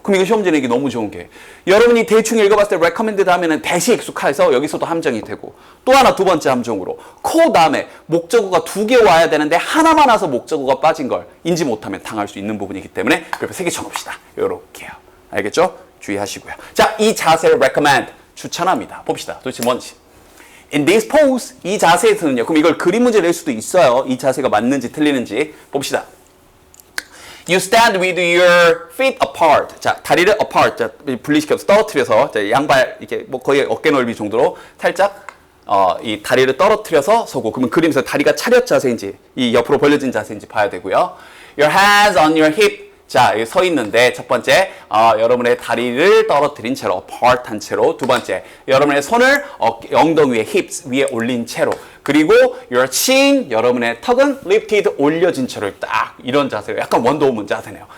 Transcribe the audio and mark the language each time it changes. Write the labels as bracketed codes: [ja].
[ko] 그럼 이거 시험 진행이 너무 좋은 게 여러분이 대충 읽어봤을 때 recommended 하면은 대시 익숙해서 여기서도 함정이 되고 또 하나 두 번째 함정으로 콜 다음에 목적어가 2개 와야 되는데 하나만 와서 목적어가 빠진 걸 인지 못하면 당할 수 있는 부분이기 때문에 그래서 3개 쳐봅시다. 요렇게요. 알겠죠? 주의하시고요. 자, 이 자세를 recommend 추천합니다. 봅시다. 도대체 뭔지. [en] In this pose, [ko] 이 자세에서는요. 그럼 이걸 그림 문제 낼 수도 있어요. 이 자세가 맞는지 틀리는지. 봅시다. [en] You stand with your feet apart. [ko] 자, 다리를 apart. 자, 분리시켜서 떨어뜨려서 자, 양발 이렇게 뭐 거의 어깨 넓이 정도로 살짝 이 다리를 떨어뜨려서 서고. 그러면 그림에서 다리가 차렷 자세인지 이 옆으로 벌려진 자세인지 봐야 되고요. [en] Your hands on your hip. [ko] 자, 여기 서 있는데 첫 번째 여러분의 다리를 떨어뜨린 채로 apart 한 채로 두 번째 여러분의 손을 엉덩이 위에 hips 위에 올린 채로 그리고 [en] your chin [ko] 여러분의 턱은 lifted 올려진 채로 딱 이런 자세로 약간 원더우먼 자세네요.